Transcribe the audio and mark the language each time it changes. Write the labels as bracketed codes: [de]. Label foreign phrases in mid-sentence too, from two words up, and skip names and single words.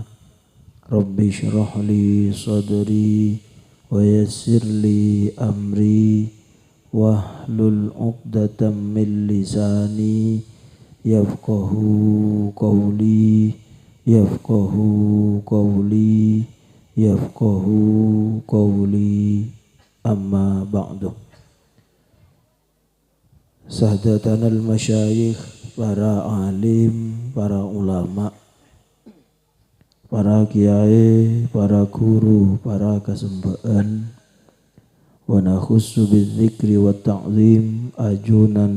[ar] رب اشرح لي صدري ويسر لي أمري واحلل عقدة من لساني يفقهوا قولي أما بعد. سادتنا المشايخ, [mad] para alim, para ulama, para kiai, para guru, para kesembaan, [ar] ونخص بالذكر والتعظيم [mad] ajunan